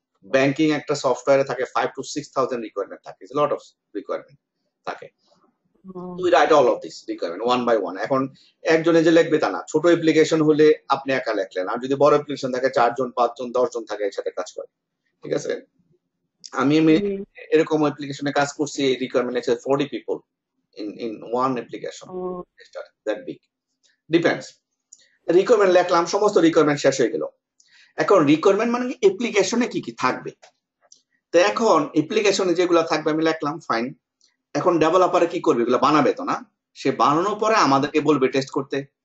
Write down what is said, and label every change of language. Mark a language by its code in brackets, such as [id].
[bn] Banking একটা সফটওয়্যারে থাকে 5 to 6000 রিকোয়ারমেন্ট থাকে, [en] it's lot of requirement [bn] থাকে। তুই [en] Write all of this requirement one by one. [bn] এখন একজনে যে লিখবে তা না, ছোট অ্যাপ্লিকেশন হলে আপনি একা লিখলেন, আর যদি বড় অ্যাপ্লিকেশন থাকে 4 জন 5 জন 10 জন থাকে একসাথে কাজ করে, ঠিক আছে। আমি এরকম অ্যাপ্লিকেশনে কাজ করছি, রিকোয়ারমেন্ট আছে [en] 40 people in one application, that big, depends. [bn] Requirement লিখলাম, সমস্ত রিকোয়ারমেন্ট শেষ হয়ে গেল। এখন রিকোয়ারমেন্ট মানে অ্যাপ্লিকেশনে কি কি থাকবে, তো এখন অ্যাপ্লিকেশনে যেগুলো থাকবে আমি লিখলাম, ফাইন। এখন ডেভেলপারে কি করবে, এগুলো বানাবে তো না, সে বানানোর পরে আমাদেরকে বলবে টেস্ট করতে।